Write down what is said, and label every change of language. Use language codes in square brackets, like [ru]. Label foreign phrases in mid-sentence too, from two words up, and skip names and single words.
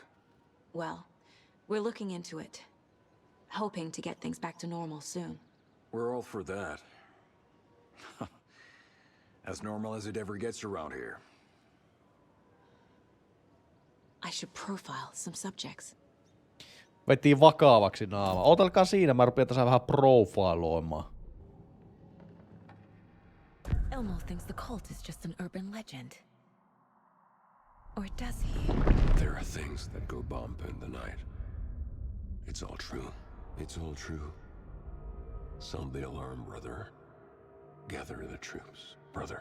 [en] Well, we're looking into it. Hoping to get things back to normal soon. We're all for that. As normal as it ever gets around here. I should profile some subjects. [fi] Vetiin vakavaksi naama. Ootelkaa siinä, mä rupean tässä vähän profiloimaan. [en] Elmo thinks the cult is just an urban legend. Or does he? There are things that go bump in the night. It's all true. It's all true. Sound the alarm, brother. Gather the troops, brother.